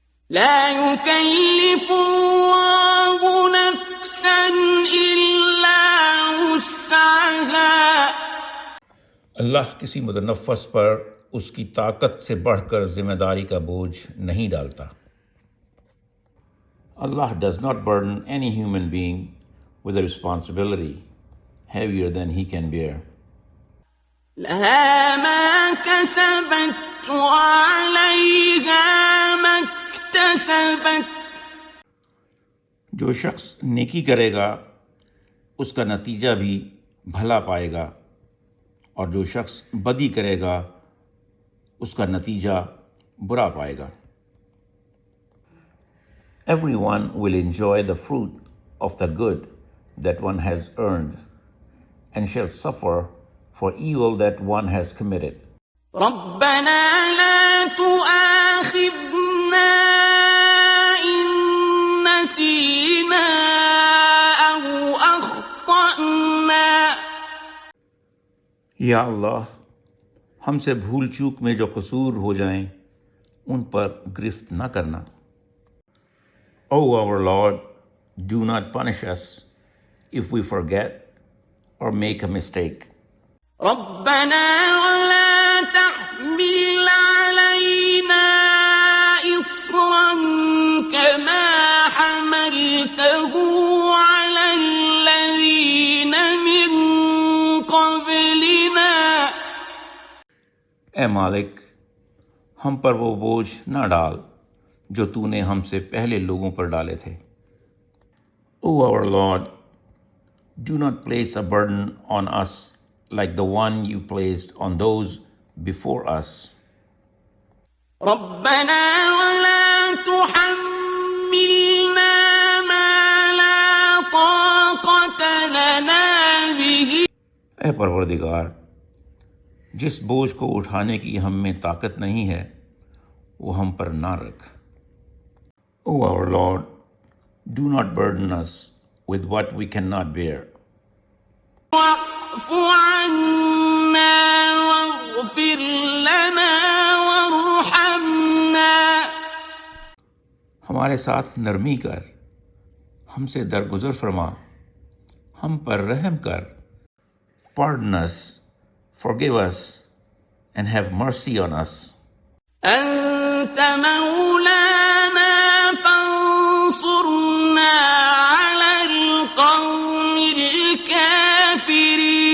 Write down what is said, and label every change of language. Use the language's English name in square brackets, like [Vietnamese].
[Arabic] لا يكلف الله نفسا إلا وسعها. [Urdu] اللہ کسی متنفس پر اس کی طاقت سے بڑھ کر ذمہ داری کا بوجھ نہیں ڈالتا. [English] Allah does not burden any human being with a responsibility heavier than he can bear. [Arabic] لها ما كسبت وعليها ما اكتسبت. [Urdu] جو شخص نیکی کرے گا اس کا نتیجہ بھی بھلا پائے گا، اور جو شخص بدی کرے گا اس کا نتیجہ برا پائے گا. [English] Everyone will enjoy the fruit of the good that one has earned and shall suffer for evil that one has committed. [Arabic] ربنا لا تؤاخذنا إن نسينا أو أخطأنا. [Urdu] یا اللہ، ہم سے بھول چوک میں جو قصور ہو جائیں ان پر گرفت نہ کرنا. [English] O our Lord, do not punish us if we forget or make a mistake. [Arabic] ربنا ولا تحمل علينا إصرا كما حملته على الذين من قبلنا. [Urdu] اے مالک، ہم پر وہ بوجھ نہ ڈال جو تو نے ہم سے پہلے لوگوں پر ڈالے تھے. [English] O our Lord, do not place a burden on us like the one you placed on those before us. [Arabic] ربنا ولا تحملنا ما لا طاقة لنا به. [Urdu] اے پروردگار، جس بوجھ کو اٹھانے کی ہم میں طاقت نہیں ہے وہ ہم پر نہ رکھ. [English] O our Lord, do not burden us with what we cannot bear. [Arabic] واعف عنا واغفر لنا وارحمنا. [Urdu] ہمارے ساتھ نرمی کر، ہم سے درگزر فرما، ہم پر رحم کر. [English] Pardon us, forgive us, and have mercy on us. [Arabic] أنت مولانا فانصرنا على القوم الكافرين.